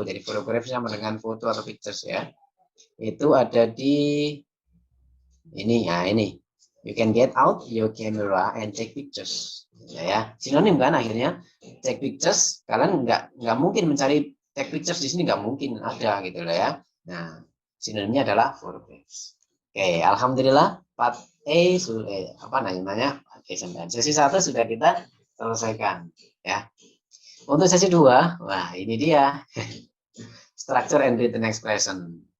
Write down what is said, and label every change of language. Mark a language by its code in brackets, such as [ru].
[id] Jadi photograph sama dengan foto atau pictures ya. Itu ada di ini ya, ini. [en] You can get out your camera and take pictures. [id] Ya, sinonim kan akhirnya [en] take pictures. [id] Kalian nggak mungkin mencari take pictures di sini, nggak mungkin ada gitu loh ya. Nah, sinonimnya adalah photographs. Oke, alhamdulillah part A sudah apa namanya? Oke, sampai sesi 1 sudah kita selesaikan ya. Untuk sesi 2, wah ini dia. [en] Structure and written expression.